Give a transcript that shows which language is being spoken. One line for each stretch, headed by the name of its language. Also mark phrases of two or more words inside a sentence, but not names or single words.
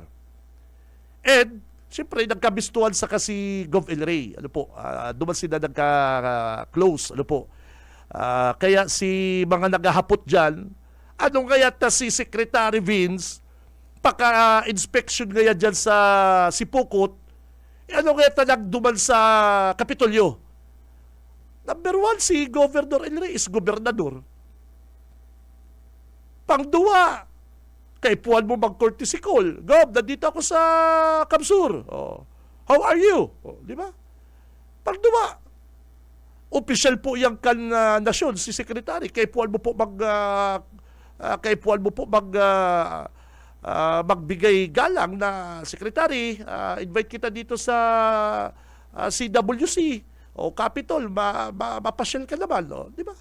Bikol: And siyempre nagkabistuhan sa kasi Gov El Rey, duman sila nagka-close, kaya si mga naghahapot diyan, anong kaya ta si Secretary Vince paka-inspection kaya diyan sa Sipukot, ano kaya ta nagduman sa Kapitolyo? Number 1, si Governor El Rey is gobernador. Pangduwa, kay puwan mo mag-courtesy call.
Filipino: Gob, nandito ako sa Kamsur.
English: How are you?
Filipino: Di ba? Pangduwa, official po yung nasyon, si Secretary.
Bikol: Kay puwan mo po magbigay galang na Secretary.
Filipino: Invite kita dito sa CWC o Capitol, mapasyal ka naman, di ba?